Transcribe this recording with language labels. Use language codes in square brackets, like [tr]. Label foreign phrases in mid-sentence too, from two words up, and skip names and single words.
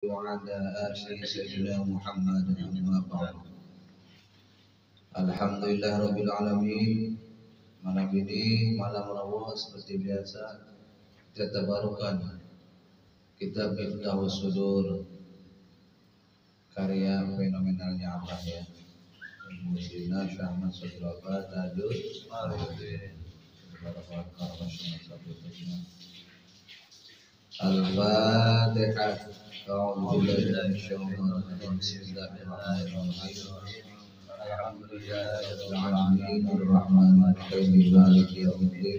[ar] وعلى آله سيدنا محمد أما بعد. الحمد لله رب العالمين. [id] Malam ini malam Rabu seperti biasa kita tabarukan kitab Miftahus Sudur karya fenomenalnya Abah ya, Muslimah Syahman Sodroba Tajud Al-Fatihah. [ar] أعوذ بالله من الشيطان الرجيم بسم الله الرحمن الرحيم. الحمد لله رب العالمين الرحمن الرحيم مالك يوم الدين.